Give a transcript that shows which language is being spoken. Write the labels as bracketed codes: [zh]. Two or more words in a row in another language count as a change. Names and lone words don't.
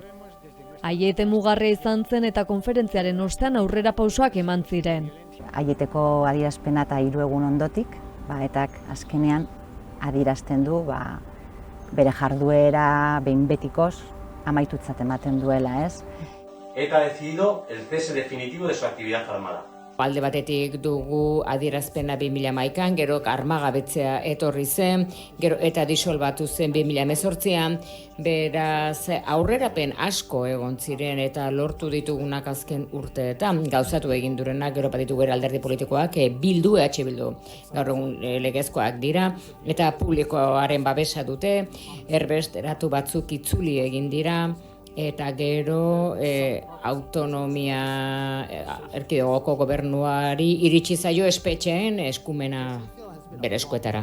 [eu] Aiete mugarria izan zen eta konferentziaren ostean aurrera pausoak eman ziren. Aieteko adierazpena eta 3 egun ondotik, etak azkenean adierazten du bere jarduera behin betikoz amaitutzat ematen duela, ez? [es] ETA ha decidido el cese definitivo de su actividad armada. [eu] Alde batetik dugu adierazpena 2011an, gero armagabetzea etorri zen, gero eta disolbatu zen 2018an, beraz aurrerapen asko egon ziren eta lortu ditugunak azken urteetan, gauzatu egin durenak, gero bat ditugu alderdi politikoak, Bildu, Bildu, gaur egun legezkoak dira, eta publikoaren babesa dute, erbesteratu batzuk itzuli egin dira, eta gero autonomia erkidegoko gobernuari iritsi zaio espetxeen eskumena bere eskuetara.